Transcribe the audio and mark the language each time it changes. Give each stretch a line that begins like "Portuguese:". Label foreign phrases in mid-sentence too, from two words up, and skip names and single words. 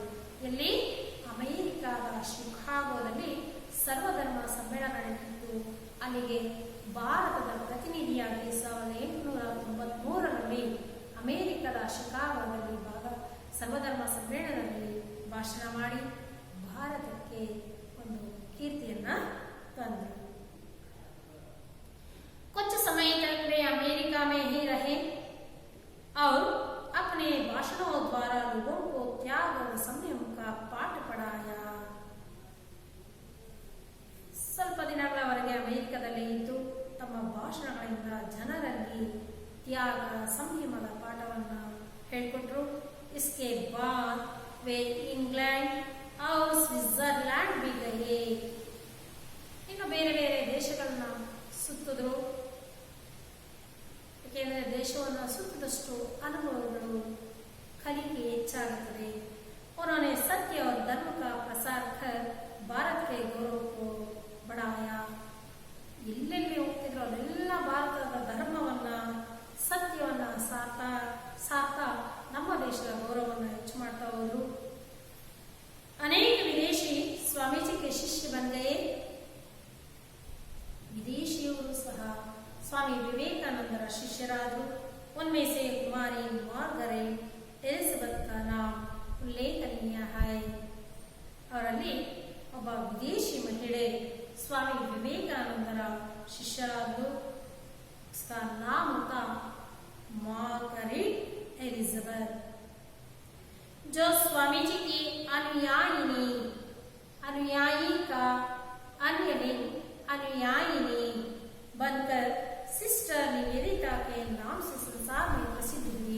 Kannada: ಇಲ್ಲಿ ಅಮೆರಿಕಾದ ಶಿಕಾಗೋದಲ್ಲಿ ಸರ್ವಧರ್ಮ ಸಮ್ಮೇಳನ ನಡೆದಿತ್ತು। ಅಲ್ಲಿಗೆ ಭಾರತದ ಪ್ರತಿನಿಧಿಯಾಗಿ 1893 ಅಮೆರಿಕದ ಶಿಕಾಗೋದಲ್ಲಿ ಸರ್ವಧರ್ಮ ಸಮ್ಮೇಳನದಲ್ಲಿ ಭಾಷಣ ಮಾಡಿ ಭಾರತಕ್ಕೆ ಒಂದು ಕೀರ್ತಿಯನ್ನ ತಂದರು।
Hindi: कुछ समय तक वे अमेरिका में ही रहे और अपने भाषणों द्वारा लोगों को त्याग और संयम का पाठ पढ़ाया।
Kannada: ಸ್ವಲ್ಪ ದಿನಗಳವರೆಗೆ ಅಮೆರಿಕದಲ್ಲಿ ಇದ್ದು ತಮ್ಮ ಭಾಷಣಗಳಿಂದ ಜನರಲ್ಲಿ ತ್ಯಾಗ ಸಂಯಮದ ಪಾಠವನ್ನು ಹೇಳಿಕೊಟ್ರು।
Hindi: इसके बाद वे इंग्लैंड और स्विट्जरलैंड भी गए।
Kannada: ಇನ್ನು ಬೇರೆ ಬೇರೆ ದೇಶಗಳನ್ನ ಸುತ್ತಿದ್ರು। ಏಕೆಂದರೆ ದೇಶವನ್ನು ಸುತ್ತಿದಷ್ಟು ಅನುಭವಗಳು ಕಲಿಕೆ ಹೆಚ್ಚಾಗುತ್ತದೆ।
Hindi: उन्होंने सत्य और धर्म का प्रसार कर भारत के गौरव को बढ़ाया।
Kannada: ಎಲ್ಲೆಲ್ಲಿ ಹೋಗ್ತಿದ್ರು ಅಲ್ಲೆಲ್ಲ ಭಾರತದ ಧರ್ಮವನ್ನ ಸತ್ಯವನ್ನ ಸಾರ್ತಾ ನಮ್ಮ ದೇಶದ ಗೌರವವನ್ನು ಹೆಚ್ಚು ಮಾಡ್ತಾ ಹೋದ್ರು।
Hindi: अनेक विदेशी स्वामी जी के शिष्य बन गए।
Kannada: ವಿದೇಶಿಯವರು ಸಹ ಸ್ವಾಮಿ ವಿವೇಕಾನಂದರ ಶಿಷ್ಯರಾದರು।
Hindi: उनमें से कुमारी मार्गरेट एलिजाबेथ का नाम उल्लेखनीय है।
Kannada: ಅವರಲ್ಲಿ ಒಬ್ಬ ವಿದೇಶಿ ಮಹಿಳೆ स्वामी विवेकानंदರ ಶಿಷ್ಯರಾದರು।
Hindi: उसका नाम था मार्गरेट एलिजाबेथ, जो स्वामी जी की अनुयायिनी बनकर सिस्टर निवेदिता के नाम से संसार में प्रसिद्ध हुई।